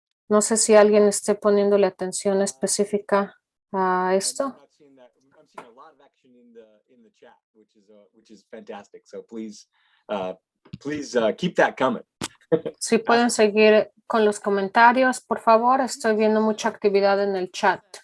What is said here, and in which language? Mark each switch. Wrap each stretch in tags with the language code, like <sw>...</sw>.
<es>No sé si alguien esté poniéndole atención específica a esto.</es> <en>I'm seeing a lot of action in the chat, which is fantastic. So please keep that coming.</en> <es>Si pueden seguir con los comentarios, por favor. Estoy viendo mucha actividad en el chat.</es>